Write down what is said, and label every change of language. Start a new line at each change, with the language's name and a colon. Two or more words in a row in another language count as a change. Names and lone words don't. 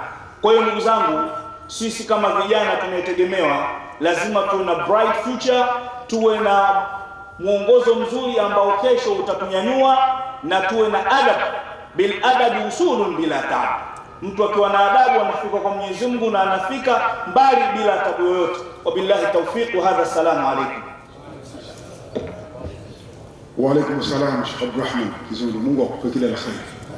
Swahili: Kwa hiyo ndugu zangu, sisi kama vijana tunayetegemewa lazima tuwe na
English: bright future,
Swahili: tuwe na mwongozo mzuri ambao kesho utatunyanyua, na tuwe na adab.
Arabic: بالأدب الوصول بلا تعب.
Swahili: Mtu akiwa na adabu anafika kwa Mwenyezi Mungu na anafika mbali bila tabu yoyote.
Arabic: وبالله التوفيق وهذا، السلام عليكم. وعليكم السلام
Swahili: Sheikh Abdurrahman, Mungu akupe kila la kheri.